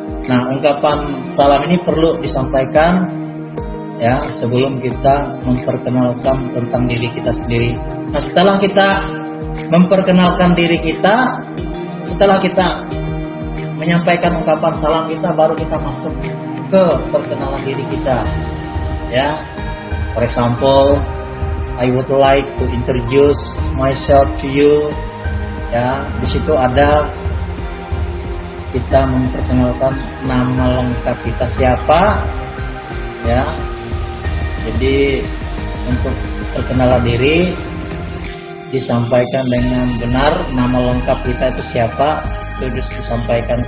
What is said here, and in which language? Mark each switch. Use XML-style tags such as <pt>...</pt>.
<id>Nah, ungkapan salam ini perlu disampaikan ya sebelum kita memperkenalkan tentang diri kita sendiri. Nah, setelah kita memperkenalkan diri kita, setelah kita menyampaikan ungkapan salam kita, baru kita masuk ke perkenalan diri kita.</id> <en>Ya, for example, I would like to introduce myself to you.</en> <id>Ya, di situ ada kita memperkenalkan nama lengkap kita siapa. Ya, jadi untuk perkenalan diri disampaikan dengan benar, nama lengkap kita itu siapa, itu harus disampaikan.</id>